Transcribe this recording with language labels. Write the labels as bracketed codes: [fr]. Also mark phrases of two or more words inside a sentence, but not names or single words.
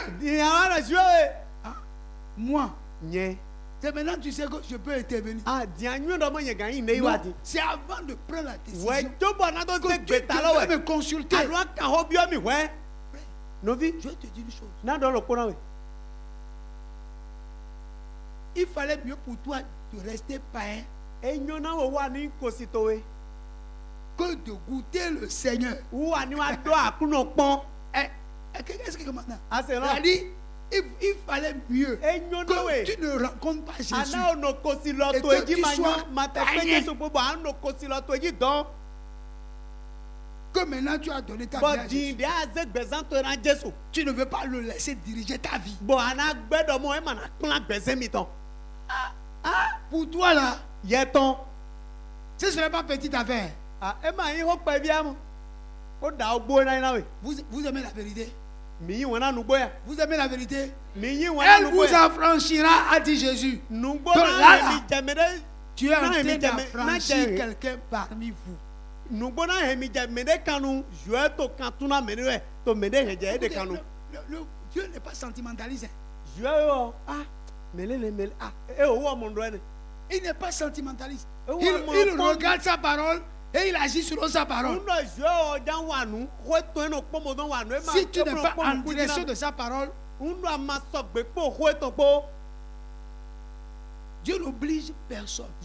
[fon] Diɲɛ wa zuɔ we. [fr] Ah, moi, [fon] Nyɛ. [fr] c'est maintenant que tu sais que je peux intervenir. [fon] Ah diɲɛ nyuie dɔ mɔ nye gan yi ne yi wa [fr] Non, [fon] di. [fr] c'est avant de prendre la décision [fon] Wɛ jo bɔ na do [fr] que [fon] se [fr] tu [fon] gbɛta lɔ [fr] devais [fon] wɛ. [fr] me consulter. [fon] Alo aka ho biɔ mi wɛ. Novi. [fr] Je vais te dire une chose. [fon] Na dɔ lo kpɔna we. [fr] Il fallait mieux pour toi de rester païen [fon] Enyo na wo wa ni kosi to we. [fr] que de goûter le Seigneur. [fon] Wa ni wa do akunɔ kpɔn. [fr] Qu'est-ce que maintenant? [fon] Ase lɔ. [fr] C'est-à-dire, il fallait mieux [fon] Enyo na [fr] que [fon] we. [fr] tu ne rencontres pas Jésus. [fon] Ana ono kosi lɔ [fr] Et [fon] to [fr] que [fon] edzi [fr] tu [fon] ma [fr] sois [fon] nyɔ ma te pe [fr] païen. [fon] Jesu gbogbo ano kosi lɔ to edzi dɔn. [fr] Que maintenant tu as donné ta vie à [fon] Bɔn [fr] Jésus. [fon] diɲɛ de aze gbɛzan to na Jesu. [fr] Tu ne veux pas le laisser diriger ta vie. [fon] Bɔn ana gbɛ dɔ mɔ e ma na kpla gbɛzɛ mi tɔn. [fr] Pour toi là, [fon] Yɛ tɔn. [fr] ce ne serait pas petite affaire. [fon] Ah e ma yi ho kpɛ bia mo. Ko da o gbo na yi na we. [fr] Vous aimez la vérité. [fon] Mi yi wɔn na nugbo ya. [fr] Vous aimez la vérité. [fon] Mi yi wɔn na [fr] Elle [fon] nugbo [fr] vous [fon] ya. [fr] affranchira, a dit Jésus. [fon] Nugbo [fr] Donc [fon] na [fr] là, [fon] hɛ mi jɛmɛ de. [fr] Tu es en [fon] Na [fr] train [fon] hɛ mi jɛmɛ na [fr] d'affranchir [fon] jɛ. [fr] quelqu'un parmi vous. [fon] Nugbo na hɛ mi jɛmɛ de kanu. Zɔɛ to kan tuna mɛ de wɛ. To mɛ de hɛ jɛ e de [fr] Écoutez, [fon] kanu. [fr] Dieu n'est pas sentimentaliste. Hein. [fon] Zɔɛ yɔ ah mele ah e o wɔ mun dɔ yɛ. [fr] Il n'est pas sentimentaliste. Et Il ouais, regarde sa parole Et il agit selon sa parole. Si tu n'es pas en direction de sa parole, Dieu n'oblige personne.